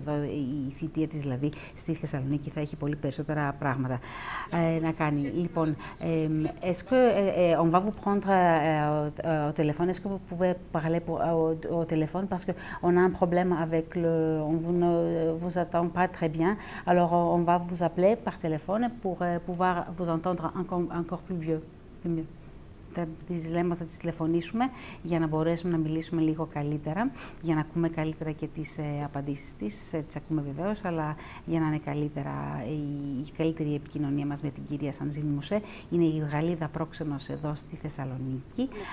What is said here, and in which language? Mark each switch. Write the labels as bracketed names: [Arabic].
[Greek] Εδώ η θητεία της δηλαδή στη Θεσσαλονίκη θα έχει πολύ περισσότερα πράγματα να κάνει. [French] Λοιπόν, est-ce que on va vous prendre au téléphone? Est-ce que vous pouvez parler au téléphone, parce que on a un problème avec on ne vous attend pas très bien. Alors on va vous appeler par téléphone pour pouvoir vous entendre encore plus mieux. [Greek] Θα τις τηλεφωνήσουμε για να μπορέσουμε να μιλήσουμε λίγο καλύτερα, για να ακούμε καλύτερα και τις απαντήσεις της. Τις ακούμε βεβαίως, αλλά για να είναι η καλύτερη επικοινωνία μας με την κυρία Σαντζίν Μουσέ. Είναι η Γαλλίδα πρόξενος εδώ στη Θεσσαλονίκη.